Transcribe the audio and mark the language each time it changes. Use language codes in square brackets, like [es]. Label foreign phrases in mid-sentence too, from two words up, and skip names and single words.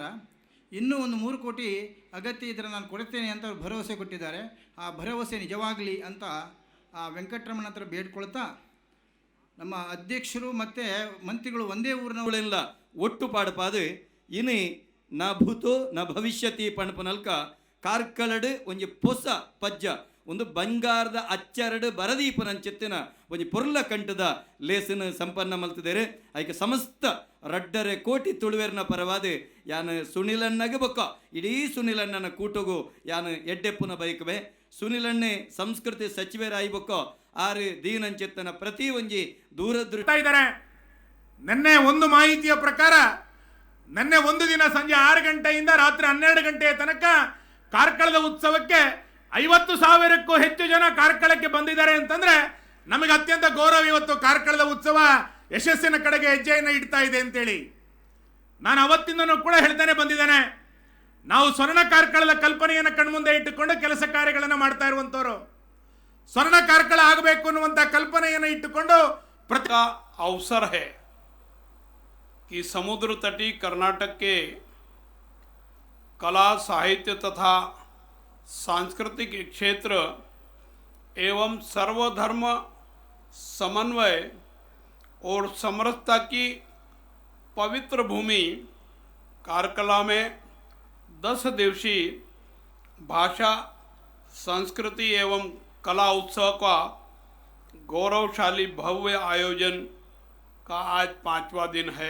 [kn] ಇನ್ನೂ ಒಂದು 3 ಕೋಟಿ ಅಗತ್ಯ ಇದ್ದರೆ ನಾನು ಕೊಡ್ತೇನೆ ಅಂತ ಭರವಸೆ ಕೊಟ್ಟಿದ್ದಾರೆ. ಆ ಭರವಸೆ ನಿಜವಾಗಲಿ ಅಂತ ಆ ವೆಂಕಟರಮಣ ಹತ್ರ ಬೇಡ್ಕೊಳ್ತಾ, ನಮ್ಮ ಅಧ್ಯಕ್ಷರು ಮತ್ತು ಮಂತ್ರಿಗಳು ಒಂದೇ ಊರಿನವಳೆಲ್ಲ [tcy] ಒಟ್ಟುಪಾಡುಪಾದು ಇನ್ನು [sa] ನ ಭೂತೋ ನ ಭವಿಷ್ಯತಿ [tcy] ಪಣಪನಲ್ಕ ಕಾರ್ಕಳಡು ಒಂಜಿ ಪೊಸ ಪಜ್ಜ [kn] ಒಂದು ಬಂಗಾರದ [tcy] ಅಚ್ಚರಡು ಬರದೀಪನಂಚೆತ್ತಿನ ಒಂಜಿ ಪೊರ್ಲ ಕಂಟದ ಲೇಸನ್ನು ಸಂಪನ್ನ ಮಲ್ತಿದ್ದಾರೆ. ಅದಕ್ಕೆ ಸಮಸ್ತ ರಡ್ಡರೆ ಕೋಟಿ ತುಳುವೆರ್ನ ಪರವಾದ ಯಾನು ಸುನಿಲಣ್ಣಗೆ ಬೊಕ್ಕ ಇಡೀ ಸುನಿಲಣ್ಣನ ಕೂಟಗು ಯಾನು ಎಡ್ಡೆಪ್ಪುನ ಬೈಕವೆ. ಸುನಿಲಣ್ಣೆ ಸಂಸ್ಕೃತಿ ಸಚಿವರಾಯಿ ಬೊಕ್ಕ ಆರು ದೀನಂಚೆತ್ತನ ಪ್ರತಿ ಒಂಜಿ ದೂರದೃಷ್ಟ [kn] ಇದ್ದಾರೆ. ನಿನ್ನೆ ಒಂದು ಮಾಹಿತಿಯ ಪ್ರಕಾರ ನಿನ್ನೆ ಒಂದು ದಿನ ಸಂಜೆ 6 ಗಂಟೆಯಿಂದ ರಾತ್ರಿ 12 ಗಂಟೆಯ ತನಕ ಕಾರ್ಕಳದ ಉತ್ಸವಕ್ಕೆ 50,000ಕ್ಕೂ ಹೆಚ್ಚು ಜನ ಕಾರ್ಕಳಕ್ಕೆ ಬಂದಿದ್ದಾರೆ ಅಂತಂದ್ರೆ ನಮಗೆ ಅತ್ಯಂತ ಗೌರವ. ಇವತ್ತು ಕಾರ್ಕಳದ ಉತ್ಸವ ಯಶಸ್ಸಿನ ಕಡೆಗೆ ಹೆಜ್ಜೆಯನ್ನು ಇಡ್ತಾ ಇದೆ ಅಂತೇಳಿ ನಾನು ಅವತ್ತಿಂದನೂ ಕೂಡ ಹೇಳ್ತಾನೆ ಬಂದಿದ್ದೇನೆ. ನಾವು ಸ್ವರ್ಣ ಕಾರ್ಕಳದ ಕಲ್ಪನೆಯನ್ನು ಕಣ್ಮುಂದೆ ಇಟ್ಟುಕೊಂಡು ಕೆಲಸ ಕಾರ್ಯಗಳನ್ನು ಮಾಡ್ತಾ ಇರುವಂತವರು. ಸ್ವರ್ಣ ಕಾರ್ಕಳ ಆಗಬೇಕು ಅನ್ನುವಂಥ ಕಲ್ಪನೆಯನ್ನು ಇಟ್ಟುಕೊಂಡು [hi] प्रति का अवसर है कि समुद्र तटीय कर्नाटक के कला, साहित्य तथा सांस्कृतिक क्षेत्र एवं सर्वधर्म समन्वय और समरसता की पवित्र भूमि कार्कला में 10 दिवसीय भाषा, संस्कृति एवं कला उत्सव का गौरवशाली भव्य आयोजन का आज 5वां दिन है।